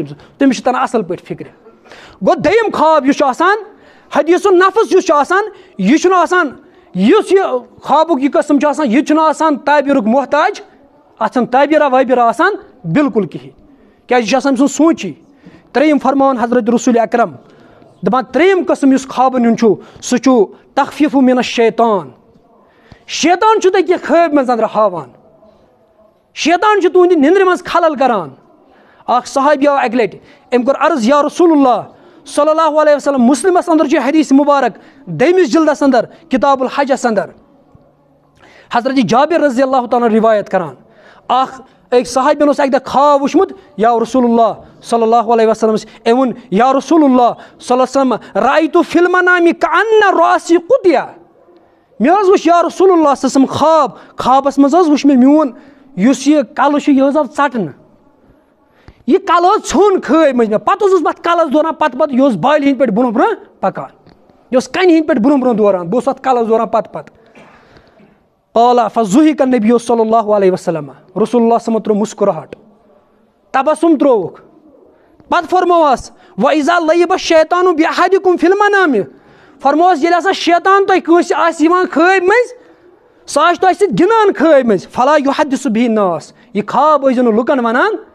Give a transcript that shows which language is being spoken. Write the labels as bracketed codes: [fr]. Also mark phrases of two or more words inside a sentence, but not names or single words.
[ks] أمِس تٔمِس چھُ تران اصل پٲٹھۍ فِکرِ گوٚو دوٚیِم خواب یُس چھُ آسان حدیٖثُ نفس یُس چھُ آسان یہِ چھُنہٕ آسان یُس یہِ خوابُک یہِ قٕسم چھُ آسان یہِ چھُنہٕ آسان تعبیٖرُک محتاج اتھ چھنہٕ تعبیٖرا وٲبیٖرا آسان بالکل کِہینۍ کیازِ یہِ چھُ آسان أمۍ سُنٛد سونٛچی ترٛیٚیِم فرماوان حضرت رسول اکرم دَپان ترٛیٚیِم قٕسم یُس خوابن ہُنٛد چھُ سُہ چھُ [ar] تخفیٖفُ مِنہ شیطان [ks] شیطان چھُ تۄہہِ کینٛہہ خٲبۍ منٛز أنٛدرٕ ہاوان شیطان چھُ تُہنٛدِ نِندرِ منٛز خلل کران اکھ صحابی آو اکہِ لٹہِ أمۍ کوٚر عرض یا رسول اللہ [ar] صلی اللہ علیہ وسلم [ks] مُسلمس انٛدر چھُ حدیٖث مُبارک دوٚیمِس جلدس انٛدر کِتاب الحجس انٛدر حضرت جابر رضی اللہ تعالیٰ رِوایت کران اکھ أکۍ صحابین اوس اکہِ دۄہ خواب وٕچھمُت یا رسول اللہ [ar] صلی اللہ علیہ وسلم [ks] أمۍ ووٚن یا رسول اللہ [ar] صلی اللہ علیہ وسلم رأیتُ فی المنامِ کأنَّ رأسی قُطع [ks] مےٚ حظ وٕچھ یا رسول اللہ [ar] صلی اللہ علیہ وسلم [ks] خوابس منٛز حظ وٕچھ مےٚ میون یُس یہِ کلہٕ چھُ یہِ حظ آو ژٹنہٕ یہِ کلہٕ حظ ژھیوٚن خٲبۍ منٛز مےٚ پتہٕ اوسُس بہٕ اتھ کلس دوران پتہٕ یہِ اوس بالہِ ہِنٛدۍ پٲٹھۍ برونٛہہ برونٛہہ پکان یہِ اوس کنہِ ہِنٛدۍ پٲٹھۍ برونٛہہ برونٛہہ دوران بہٕ اوسُس اتھ کلس دوران پتہٕ [ar] قال فضحك النبی صلی اللہ علیہ وسلم [ks] رسول اللہ صلی اللہ علیہ وسلم ترٛوو مسکراہٹ تبسُم ترٛووُکھ پتہٕ فرمووس [ar] وإذا لعب الشیطان بأحدکم فی المنام [ks] فرمووس ییٚلہِ ہسا شیطان تۄہہِ کٲنٛسہِ آسہِ یِوان خٲبۍ منٛز سُہ آسہِ تۄہہِ سۭتۍ گِنٛدان خٲبۍ منٛز [ar] فلا یحدث به الناس [ks] یہِ خواب ٲسۍزیو نہٕ لُکن ونان